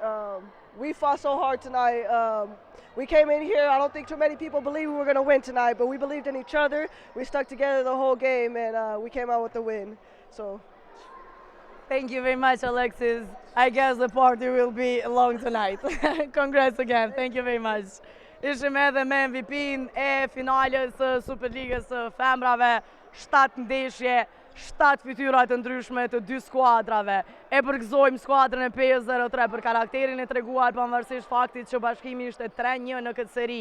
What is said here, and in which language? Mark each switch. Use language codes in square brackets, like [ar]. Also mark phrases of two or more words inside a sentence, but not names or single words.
[en] We fought so hard tonight. We came in here, I don't think too many people believed we were going to win tonight, but we believed in each other. We stuck together the whole game, and we came out with the win. So. Thank you very much, Alexis. I guess the party will be long tonight. Congrats again. Thank you very much. [sq] Ishim edhe me MVP-n e finales së Superligës së femrave, 7 ndeshje, 7 fytyra të ndryshme të 2 skuadrave. E përgëzojmë skuadrën e 5-0-3 për karakterin e treguar pavarësisht faktit që Bashkimi ishte 3-1 në këtë seri.